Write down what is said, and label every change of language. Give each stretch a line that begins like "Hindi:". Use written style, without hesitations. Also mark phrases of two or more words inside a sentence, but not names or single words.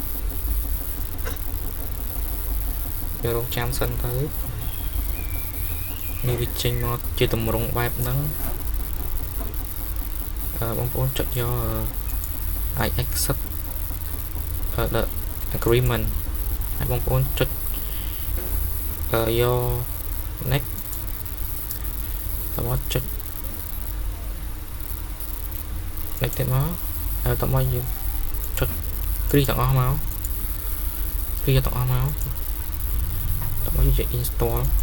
Khmer: យើងរងចាំសិនទៅនេះវាចេញមកជាទម្រង់បែបហ្នឹង បងប្អូនចុចយក
English: I accept the agreement
Khmer: ហើយបងប្អូនចុចយក next តាមចុចទៀតមកហើយតមកយើងចុចគ្រីទាំងអស់មកគ្រីទាំងអស់មកតមកយើង install